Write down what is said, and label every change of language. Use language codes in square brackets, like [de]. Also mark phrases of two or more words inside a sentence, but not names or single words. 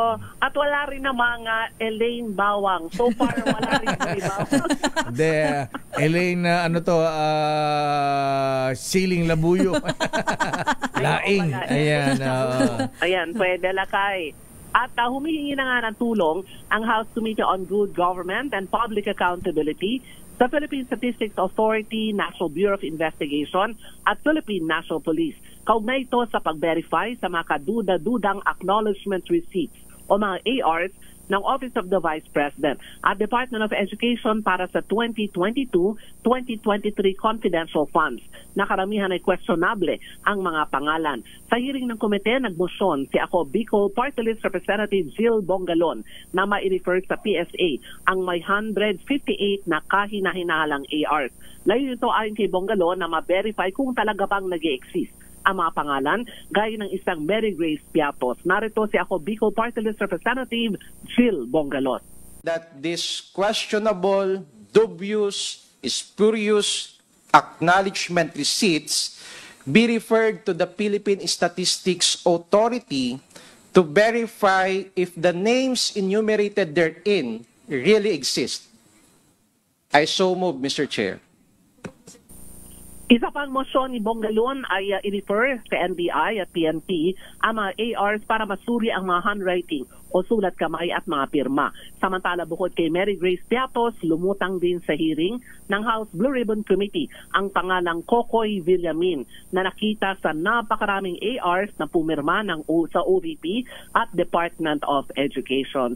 [tl] At wala rin namang Elaine Bawang. [en] So far, [tl] wala rin boy bawang. Elaine, siling labuyo. Laing. Ayan. Ayan, pwede Lakay. At humihingi na nga ng tulong ang House Committee on Good Government and Public Accountability sa Philippine Statistics Authority, National Bureau of Investigation at Philippine National Police. Kaugnay ito sa pag-verify sa mga kaduda-dudang [en] acknowledgement receipts [tl] o mga ARs ng Office of the Vice President at Department of Education para sa 2022-2023 [en] confidential funds. [tl] Nakaramihan ay questionable ang mga pangalan. Sa hearing ng komite, nagmosyon si Ako Bicol Party List Representative Jill Bongalon na ma-refer sa PSA ang may 158 na kahina-hinalang ARs. Layo ito ayon kay Bongalon na ma-verify kung talaga bang nag-i-exist ang mga pangalan gaya ng isang Mary Grace Piatos. Narito si Ako Bicol Party List Representative Jill Bongalon. [en] That this questionable, dubious, spurious acknowledgement receipts be referred to the Philippine Statistics Authority to verify if the names enumerated therein really exist. I so move, Mr. Chair. [tl] Isa pang motion ni Bongalon ay i-refer sa NBI at PNP ang mga ARs para masuri ang mga handwriting o sulat kamay at mga pirma. Samantala bukod kay Mary Grace Piatos, lumutang din sa hearing ng House Blue Ribbon Committee ang pangalang Kokoy Villamin na nakita sa napakaraming ARs na pumirma sa OVP at Department of Education.